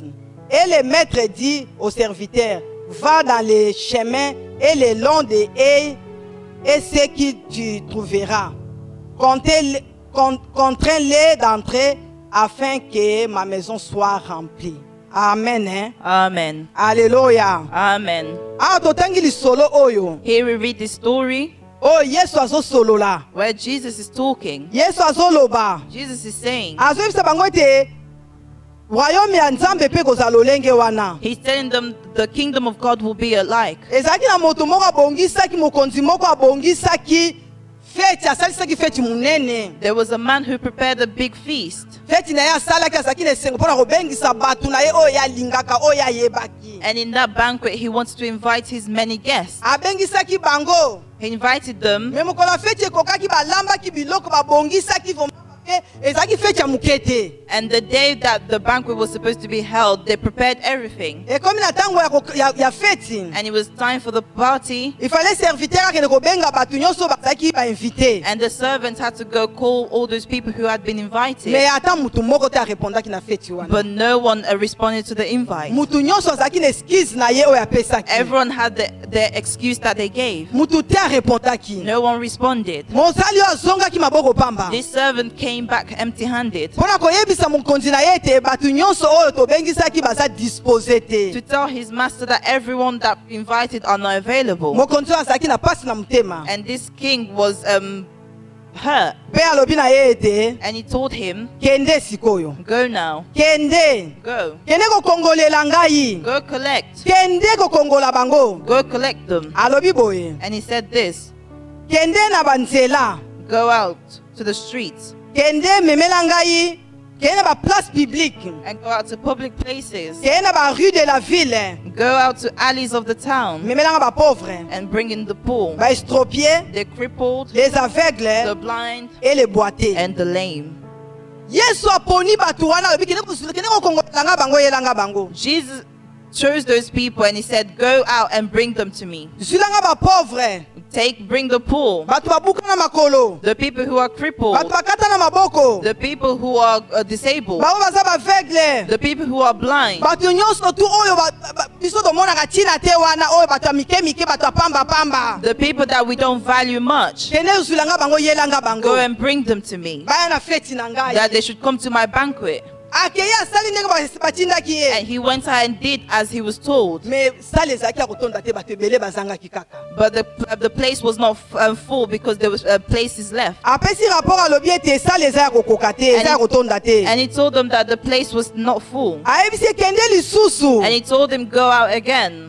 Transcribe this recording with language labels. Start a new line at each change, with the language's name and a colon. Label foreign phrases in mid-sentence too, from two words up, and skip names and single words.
French: Et le maître dit au serviteur, va dans les chemins et le long des haies et ce que tu trouveras. Contrains-les d'entrer afin que ma maison soit remplie. Amen. Hein? Amen. Alléluia. Amen.
Lingala: Ah, totangi li solo oyo.
English: Here we read this story
Lingala: Oh, Yesu azo solo la.
English: where Jesus is talking.
Lingala: Yesu azo loba.
English: Jesus is saying,
Lingala: Azo yebisa bango ete royaume ya Nzambe pe kozala lolenge wana.
English: he's telling them the kingdom of God will be alike.
Lingala: Ezalaki na moto moko abongisaki mokonzi moko abongisaki feti asalisaki feti munene.
English: There was a man who prepared a big feast.
Lingala: Feti na ye asalaki azalaki na esengo mpona kobengisa bato na ye oyo alingaka oyo ayebaki.
English: And in that banquet, he wants to invite his many guests.
Lingala: Abengisaki bango.
English: He invited them.
Lingala: Me mokolo ya feti ekokaki balambaki biloko babongisaki ezalaki feti ya moke te.
English: And the day that the banquet was supposed to be held, they prepared everything.
Lingala: Ekomi na ntango ya feti.
English: And it was time for the party.
French: Il fallait
Lingala: serviteur akende kobenga bato nyonso bazalaki bainvite.
English: And the servants had to go call all those people who had been invited.
Lingala: Me ata mutu moko te arepondaki na feti wana.
English: But no one responded to the invite.
Lingala: Mutu nyonso azalaki na excuse na ye oyo apesaki.
English: Everyone had their excuse that they gave.
Lingala: Mutu te arepondaki.
English: No one responded.
Lingala: Mosali oyo azongaki maboko pamba.
English: This servant came back empty-handed
Lingala: Mpona koyebisa mokonzi na ye ete bato nyonso oyo tobengisaki baza dispose te.
English: to tell his master that everyone that invited are not available.
Lingala: Mokonzi oyo azalaki na pasi na motema.
English: And this king was hurt.
Lingala: Mpe alobi na ye ete
English: And he told him,
Lingala: kende sikoyo.
English: go now,
Lingala: Kende.
English: go,
Lingala: Kende kokongolela ngai.
English: go collect,
Lingala: Kende kokongola bango.
English: go collect them.
Lingala: Alobi boye.
English: And he said this,
Lingala: Kende na banzela.
English: go out to the streets
Lingala: Kende memela ngai. Kende na ba
French: place publique.
English: and go out to public places,
Lingala: Kende na ba
French: rue de la ville.
English: go out to alleys of the town
Lingala: Memela nga ba pauvre.
English: and bring in the poor,
Lingala: Ba estropiés,
English: the crippled,
French: les
English: the
French: aveugles
English: blind,
French: et les boiteux.
English: and the lame.
Lingala: Yesu aponi bato wana alobi kende kokongola nga bango yelanga bango.
English: Jesus chose those people and he said, go out and bring them to me.
Lingala: Zulanga ba pauvre.
English: Bring the poor,
Lingala: Bato babuka na makolo.
English: the people who are crippled,
Lingala: Bato bakata na maboko.
English: the people who are disabled,
Lingala: Bango baza ba aveugle.
English: the people who are blind,
Lingala: Bato nyonso tu oyo biso tomonaka ntina te wana oyo bato ya mike mike bato ya pamba pamba.
English: the people that we don't value much.
Lingala: Kende zulanga bango yelanga bango.
English: Go and bring them to me,
Lingala: Baya na feti na ngai.
English: that they should come to my banquet.
Lingala: akeye asali ndenge batindaki ye.
English: And he went out and did as he was told.
Lingala: Mais sala ezalaki ya kotonda te bato ebele bazangaki kaka.
English: But the place was not full because there was places left.
Lingala: Apesi rapport alobi ete sala eza ya kokoka te, eza ya kotonda te.
English: And he told them that the place was not full.
Lingala: Ayebisi kende lisusu.
English: And he told them go out again